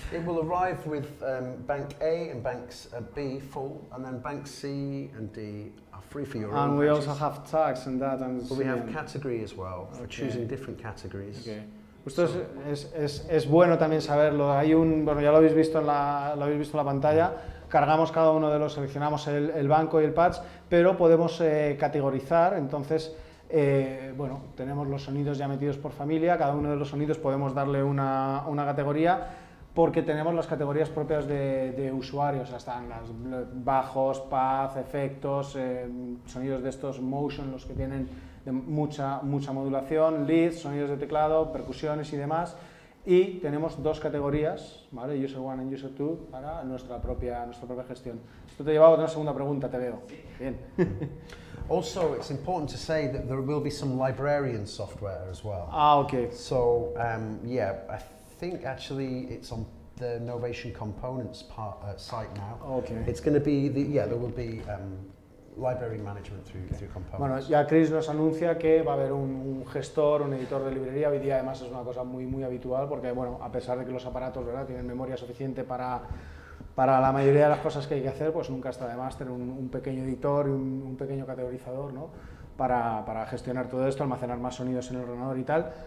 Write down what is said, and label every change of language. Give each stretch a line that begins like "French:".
English: It will arrive with bank A and banks B full, and then banks C and D are free for your own And we patches. also have tags and that. And But we have category as well, for choosing different categories. Okay.
Spanish: Esto es bueno también saberlo. Hay bueno, ya lo habéis visto en la pantalla. Cargamos cada uno de los, seleccionamos el banco y el patch, pero podemos categorizar. Entonces, bueno, tenemos los sonidos ya metidos por familia. Cada uno de los sonidos podemos darle una categoría, porque tenemos las categorías propias de usuarios. O sea, están los bajos, paz, efectos, sonidos de estos motion, los que tienen de mucha modulación, leads, sonidos de teclado, percusiones y demás. Y tenemos dos categorías, ¿vale? User 1 y User 2 para nuestra propia gestión. Esto te llevaba a una segunda pregunta, te veo. Bien.
English: Also, it's important to say that there will be some librarian software as well. Okay. So, yeah, I think actually it's on the Novation Components site now. Okay. It's going to be, there will be library management through Components.
Spanish: Bueno, ya Chris nos anuncia que va a haber un gestor, un editor de librería. Hoy día además es una cosa muy habitual, porque bueno, a pesar de que los aparatos, ¿verdad?, tienen memoria suficiente para la mayoría de las cosas que hay que hacer, pues nunca está de más tener un pequeño editor y un pequeño categorizador, ¿no?, para gestionar todo esto, almacenar más sonidos en el ordenador y tal.